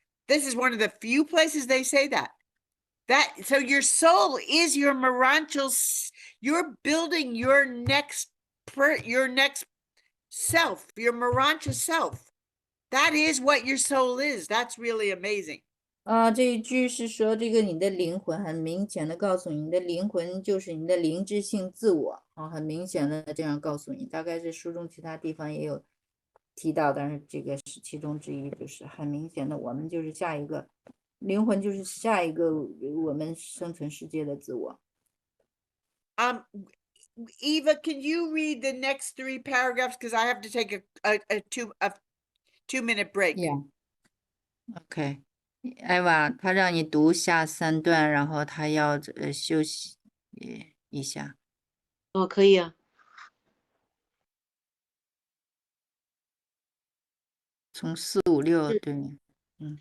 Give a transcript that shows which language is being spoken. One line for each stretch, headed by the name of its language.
English: This is one of the few places they say that. So your soul is your miraculous. You're building your next self, your miraculous self. That is what your soul is. That's really amazing.
Chinese: 这一句是说，这个你的灵魂很明显的告诉你，你的灵魂就是你的灵智性自我很明显的这样告诉你。大概是书中其他地方也有提到，但是这个是其中之一，就是很明显的，我们就是下一个灵魂，就是下一个我们生存世界的自我。
English: Eva, can you read the next 3 paragraphs? Because I have to take a 2-minute break. Yeah. Okay.
Chinese: 艾娃，他让你读下3段，然后他要休息一下。可以啊。从4、5、6，对，